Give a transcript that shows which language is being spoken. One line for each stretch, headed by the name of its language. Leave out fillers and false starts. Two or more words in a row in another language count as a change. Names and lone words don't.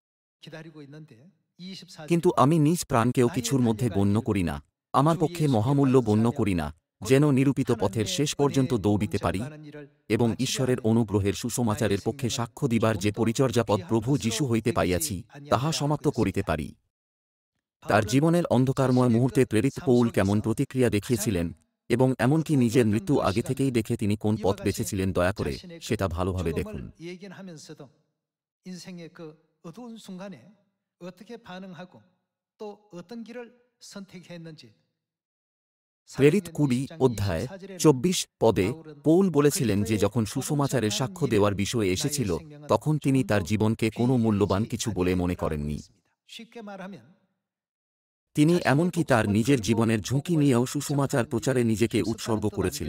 Bangla: কিন্তু আমি নিজ প্রাণকেও কিছুর মধ্যে গণ্য করি না, আমার পক্ষে মহামূল্য গণ্য করি না, যেন নিরূপিত পথের শেষ পর্যন্ত দৌড়িতে পারি এবং ঈশ্বরের অনুগ্রহের সুসমাচারের পক্ষে সাক্ষ্য দিবার যে পরিচর্যাপদ প্রভু যীশু হইতে পাইয়াছি তাহা সমাপ্ত করিতে পারি। তার জীবনের অন্ধকারময় মুহূর্তে প্রেরিত পৌল কেমন প্রতিক্রিয়া দেখিয়েছিলেন এবং এমনকি নিজের মৃত্যু আগে থেকেই দেখে তিনি কোন পথ বেছেছিলেন দয়া করে সেটা ভালোভাবে দেখুন।
Korean: 인생의 그 어두운 순간에 어떻게 반응하고 또 어떤 길을 선택했는지
Bangla: প্রেরিত 20 অধ্যায় 24 পদে পৌল বলেছিলেন যে যখন সুসমাচারের সাক্ষ্য দেওয়ার বিষয়ে এসেছিল তখন তিনি তার জীবনকে কোনো মূল্যবান কিছু বলে মনে করেননি। তিনি এমনকি তার নিজের জীবনের ঝুঁকি নিয়েও সুসমাচার প্রচারে নিজেকে উৎসর্গ করেছিলেন।